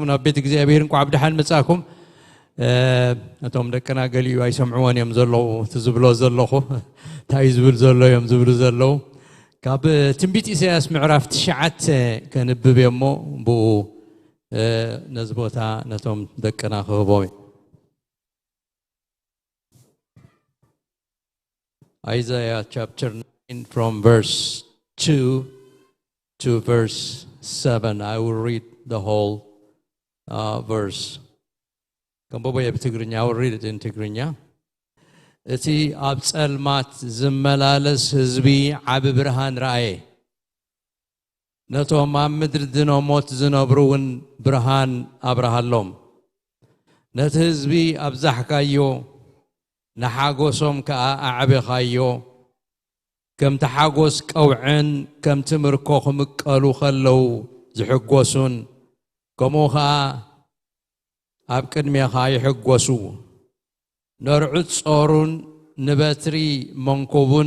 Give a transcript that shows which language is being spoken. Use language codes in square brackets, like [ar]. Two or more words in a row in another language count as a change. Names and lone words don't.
[ti] ናብ ቤት እግዚአብሔር እንኳ ብድሓን መጻኩም እቶም ደቅና ገሊኡ ኣይሰምዕዎን እዮም ዘለዉ ትዝብሎ ዘለኹ ታይ ዝብል ዘሎ እዮም ዝብሉ ዘለዉ ካብ ትንቢት ኢሳይያስ ምዕራፍ 9 ከንብብ እሞ ብኡ ነዚ ቦታ ነቶም ደቅና ክህቦም [en] Isaiah chapter 9 from verse 2 to verse 7. I will read the whole verse. [ti] ከንብቦ ብትግርኛ, [en] I will read it in Tigrinya. [ti] እቲ ኣብ ጸልማት ዝመላለስ ህዝቢ ዓብ ብርሃን ረአየ ነቶም ኣብ ምድሪ ድኖሞት ዝነብሩውን ብርሃን ኣብርሃሎም ነቲ ህዝቢ ኣብዛሕካዮ ንሓጎሶም ከዓ ኣዕብኻዮ ከምቲ ሓጎስ ቀውዕን ከምቲ ምርኮ ክምቀሉ ከለው ዝሕጎሱን ከምኡ ከዓ ኣብ ቅድሜኻ ይሕጐሱ ነርዑት ጾሩን ንበትሪ መንኮቡን